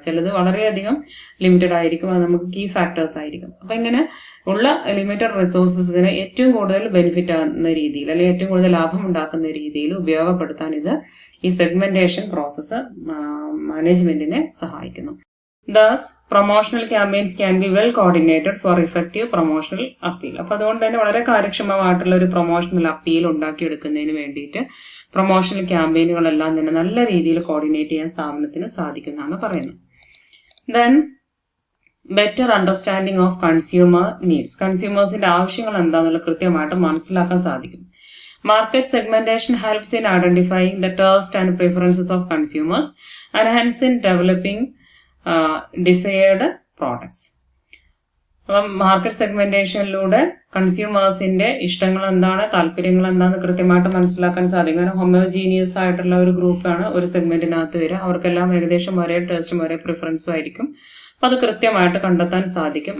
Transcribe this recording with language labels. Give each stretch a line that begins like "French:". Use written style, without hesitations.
Malayalam: ചിലത് വളരെയധികം ലിമിറ്റഡ് ആയിരിക്കും. അത് നമുക്ക് കീ ഫാക്ടേഴ്സ് ആയിരിക്കും. അപ്പൊ ഇങ്ങനെ ഉള്ള ലിമിറ്റഡ് റിസോഴ്സസിന് ഏറ്റവും കൂടുതൽ ബെനിഫിറ്റ് ആകുന്ന രീതിയിൽ അല്ലെങ്കിൽ ഏറ്റവും കൂടുതൽ ലാഭം ഉണ്ടാക്കുന്ന രീതിയിൽ ഉപയോഗപ്പെടുത്താൻ ഇത് ഈ സെഗ്മെന്റേഷൻ പ്രോസസ്സ് മാനേജ്മെന്റിനെ സഹായിക്കുന്നു.
English: Thus, promotional campaigns can be well coordinated for effective promotional appeal.
Malayalam: അപ്പോൾ അതുകൊണ്ട് തന്നെ വളരെ കാര്യക്ഷമമായിട്ടുള്ള ഒരു പ്രൊമോഷണൽ അപ്പീൽ ഉണ്ടാക്കിയെടുക്കുന്നതിന് വേണ്ടിയിട്ട് പ്രൊമോഷണൽ ക്യാമ്പയിനുകളെല്ലാം തന്നെ നല്ല രീതിയിൽ കോർഡിനേറ്റ് ചെയ്യാൻ സ്ഥാപനത്തിന് സാധിക്കുന്നതാണ് പറയുന്നത്.
English: Then, better understanding of consumer needs.
Malayalam: കൺസ്യൂമേഴ്സിന്റെ ആവശ്യങ്ങൾ എന്താണെന്നുള്ള കൃത്യമായിട്ട് മനസ്സിലാക്കാൻ സാധിക്കും.
English: Market segmentation helps in identifying the tastes and preferences of consumers and hence in developing desired products.
Malayalam: അപ്പം മാർക്കറ്റ് സെഗ്മെന്റേഷനിലൂടെ കൺസ്യൂമേഴ്സിന്റെ ഇഷ്ടങ്ങൾ എന്താണ്, താല്പര്യങ്ങൾ എന്താണെന്ന് കൃത്യമായിട്ട് മനസ്സിലാക്കാൻ സാധിക്കും. കാരണം ഹോമോജീനിയസ് ആയിട്ടുള്ള ഒരു ഗ്രൂപ്പാണ് ഒരു സെഗ്മെന്റിനകത്ത് വരിക. അവർക്കെല്ലാം ഏകദേശം ഒരേ ടേസ്റ്റും ഒരേ പ്രിഫറൻസും ആയിരിക്കും. അപ്പൊ അത് കൃത്യമായിട്ട് കണ്ടെത്താൻ സാധിക്കും.